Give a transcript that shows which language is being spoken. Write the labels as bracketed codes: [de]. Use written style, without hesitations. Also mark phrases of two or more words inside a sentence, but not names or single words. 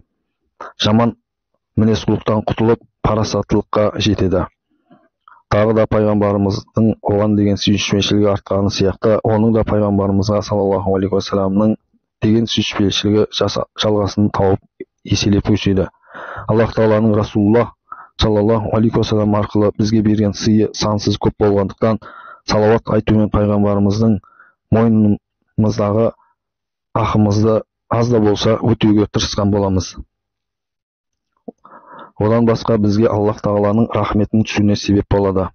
[kk] Жаман мінез-құлықтан құтылып, парасаттылыққа жетеді. Тағы да пайғамбарымыздың оған деген сүйіспеншілігі артқаны сияқты, оның да пайғамбарымызға [ar] صلى الله عليه وسلم [kk] деген сүйіспеншілігі жалғасын тауып еселеп өседі. Аллах Тағаланың Расулуллах [ar] صلى الله عليه وسلم [kk] арқылы бізге берген сыйы сансыз көп болғандықтан, салауат айтумен пайғамбарымыздың мойнымыздағы ақымызды аз да болса өтеуге тырысқан боламыз. Одан басқа бізге Аллах Тағаланың рахметінің түсуіне себеп болады.